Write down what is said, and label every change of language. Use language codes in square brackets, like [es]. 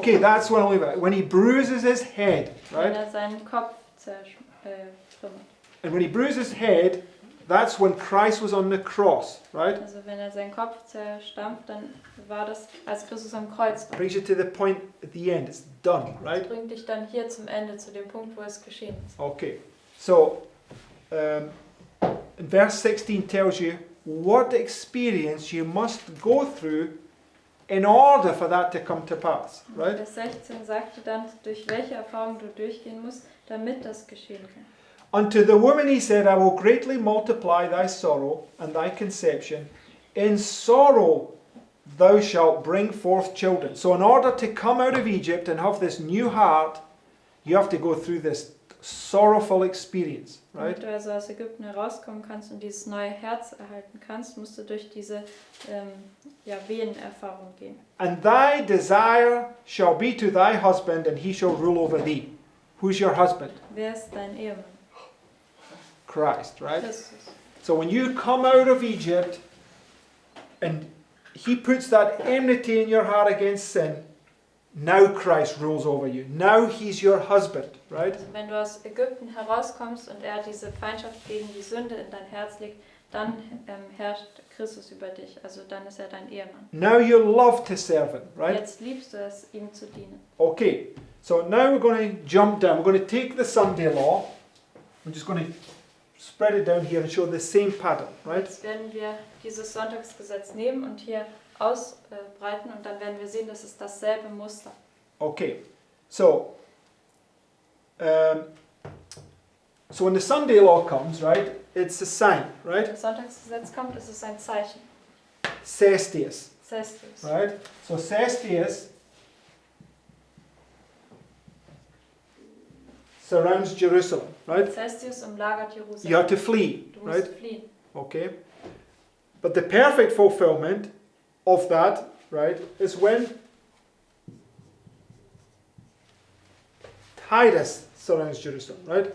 [en] Okay, that's what I'll leave it. When he bruises his head, [de] Wenn [en] right? [de] er seinen Kopf zertrümmert. [en] And when he bruises his head, that's when Christ was on the cross, right? [de] Also wenn er seinen Kopf zerstampft, dann war das, als Christus am Kreuz war. [en] Brings you to the point at the end. It's done, [de] Das [en] right? [de] bringt dich dann hier zum Ende, zu dem Punkt, wo es geschehen ist. [en] Okay. So, in verse 16 tells you what experience you must go through in order for that to come to pass, right? [de] Vers 16 sagte dann, durch welche Erfahrung du durchgehen musst, damit das geschehen kann. [en] Unto the woman he said, I will greatly multiply thy sorrow and thy conception. In sorrow thou shalt bring forth children. So in order to come out of Egypt and have this new heart, you have to go through this sorrowful experience, right? [de] Damit du also aus Ägypten herauskommen kannst und dieses neue Herz erhalten kannst, musst du durch diese Wehenerfahrung gehen. [en] And thy desire shall be to thy husband, and he shall rule over thee. Who's your husband? [de] Wer ist dein Ehemann? [en] Christ, right? [de] Christus. [en] So when you come out of Egypt and he puts that enmity in your heart against sin, now Christ rules over you. Now he's your husband, right? [de] Also wenn du aus Ägypten herauskommst und er diese Feindschaft gegen die Sünde in dein Herz legt, dann herrscht Christus über dich. Also dann ist er dein Ehemann. [en] Now you love to serve him, right? [de] Jetzt liebst du es, ihm zu dienen. [en] Okay, so now we're going to jump down. We're going to take the Sunday law. I'm just going to spread it down here and show the same pattern, right? [de] Jetzt werden wir dieses Sonntagsgesetz nehmen und hier ausbreiten und dann werden wir sehen, dass es dasselbe Muster. [en] Okay, so when the Sunday law comes, right, it's a sign, [de] Wenn [en] right? [de] das Sonntagsgesetz kommt, ist es ein Zeichen. [en] Cestius, Cestius. right? So Cestius surrounds Jerusalem, right? [de] Cestius umlagert [en] You [de] Jerusalem. [en] have to flee, [de] Du musst [en] right? [de] fliehen. [en] Okay. But the perfect fulfillment of that, right, is when Titus surrounds Jerusalem, right?